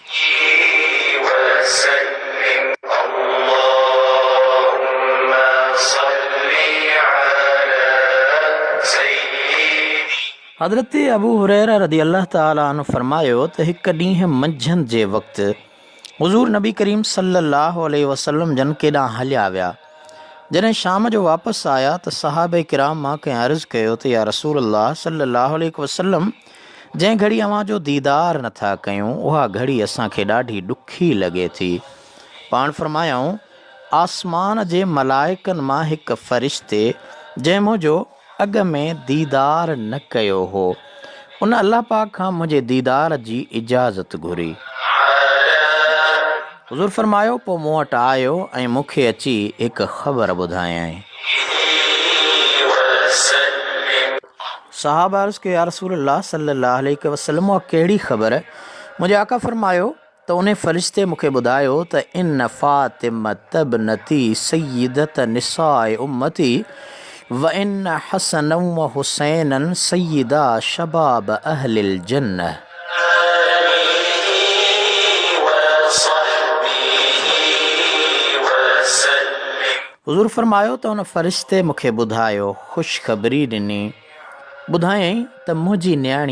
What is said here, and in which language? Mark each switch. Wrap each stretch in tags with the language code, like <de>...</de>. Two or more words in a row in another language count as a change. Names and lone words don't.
<sd>हज़रत अबू हुरैरा</sd> <ar>رضي الله تعالى عنه</ar> <sd>फ़रमायो त हिक ॾींहुं मंझंदि जे वक़्तु हुज़ूर नबी करीम</sd> <ar>صلى الله عليه وسلم</ar> <sd>जन केॾांहुं हलिया विया। जॾहिं शाम जो वापसि आया त सहाबे किराम मां कंहिं अर्ज़ु कयो त</sd> <ar>يا رسول الله صلى الله عليه وسلم,</ar> <sd>जंहिं घड़ी अव्हां जो दीदार नथा कयूं उहा घड़ी असांखे ॾाढी ॾुखी लॻे थी। पाण फ़रमायाऊं, आसमान जे मलाइकनि मां हिकु फ़रिश्ते जंहिं मुंहिंजो अॻ में दीदार न कयो हो, उन अल्लाह पाक खां मुंहिंजे दीदार जी इजाज़त घुरी। हुज़ूर फ़रमायो, पोइ मूं वटि आयो ऐं मूंखे अची हिकु ख़बर ॿुधायईं। सहाबा अर्ज़ु कयो,</sd> <ar>يا رسول الله صلى الله عليه وسلم,</ar> <sd>उहा कहिड़ी ख़बर? मुंहिंजे आका फ़रमायो त उन फ़रिश्ते मूंखे ॿुधायो त</sd> <ar>إن فاطمة ابنتي سيدة نساء أمتي و إن حسن و حسينا سيدا شباب أهل الجنة.</ar> <sd>हुज़ूर फ़रमायो त उन फ़रिश्ते मूंखे ॿुधायो, ख़ुशख़बरी ॾिनी, ॿुधायईं त मुंहिंजी न्याणी</sd>